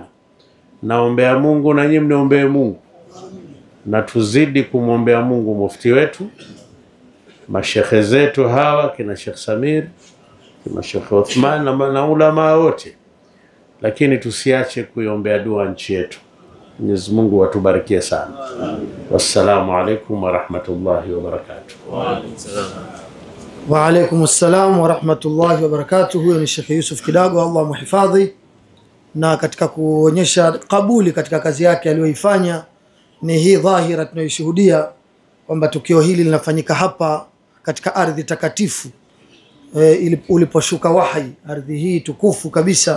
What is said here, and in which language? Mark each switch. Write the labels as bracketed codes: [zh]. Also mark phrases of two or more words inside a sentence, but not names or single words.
[sw] Naombea Mungu na nyinyi mniombee Mungu. Na tuzidi kumwombea Mungu mufti wetu, mashekhe zetu hawa kina Sheikh Samir, kina Sheikh Uthman na ulama wote. Lakini tusiache kuiombea dua nchi yetu. Mwenyezi Mungu atubarikie sana. [ar] والسلام عليكم ورحمة الله وبركاته. وعليكم السلام ورحمة الله وبركاته. [sw] Huyo ni Sheikh Yusuf Kidago, Allah muhifadhi. Na katika kuonyesha kabuli katika kazi yake aliyoifanya, ni hii dhahira tunayoshuhudia kwamba tukio hili linafanyika hapa katika ardhi takatifu, uliposhuka wahi, ardhi hii tukufu kabisa.